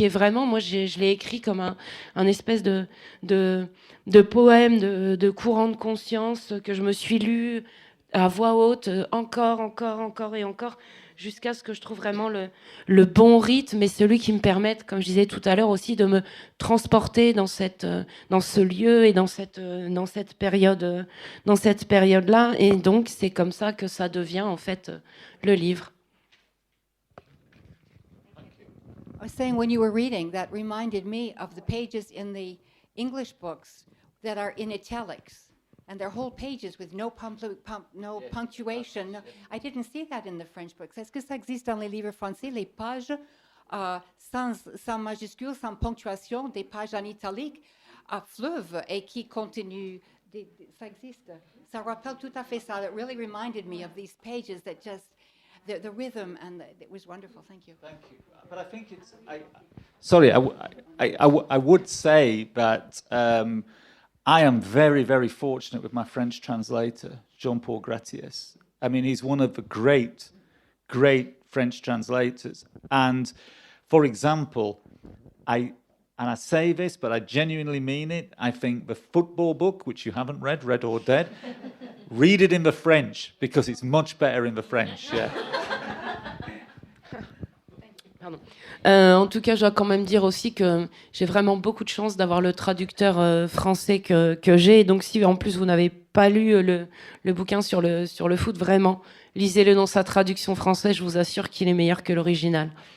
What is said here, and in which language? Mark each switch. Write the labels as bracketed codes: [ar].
[fr] Et vraiment, moi, je l'ai écrit comme un espèce de poème, de courant de conscience que je me suis lu à voix haute, encore et encore, jusqu'à ce que je trouve vraiment le bon rythme, et celui qui me permette, comme je disais tout à l'heure aussi, de me transporter dans ce lieu et dans cette période-là. Et donc, c'est comme ça que ça devient, en fait, le livre. [en] I was saying, when you were reading, that reminded me of the pages in the English books that are in italics, and they're whole pages with no punctuation. No, I didn't see that in the French books. [fr] Est-ce que ça existe dans les livres français, les pages sans majuscules, sans ponctuation, des pages en italique à fleuve et qui continuent? Ça existe. Ça rappelle tout à fait ça. [en] It really reminded me of these pages that just... The rhythm, and it was wonderful. Thank you. Thank you. But I think it's... I would say that I am very, very fortunate with my French translator, Jean-Paul Gratiès. I mean, he's one of the great French translators. And, for example, I say this, but I genuinely mean it, I think the football book, which you haven't read, Red or Dead, read it in the French, because it's much better in the French, yeah. [fr] Pardon. En tout cas, je dois quand même dire aussi que j'ai vraiment beaucoup de chance d'avoir le traducteur français que j'ai. Et donc, si en plus vous n'avez pas lu le bouquin sur le foot, vraiment, lisez-le dans sa traduction française. Je vous assure qu'il est meilleur que l'original.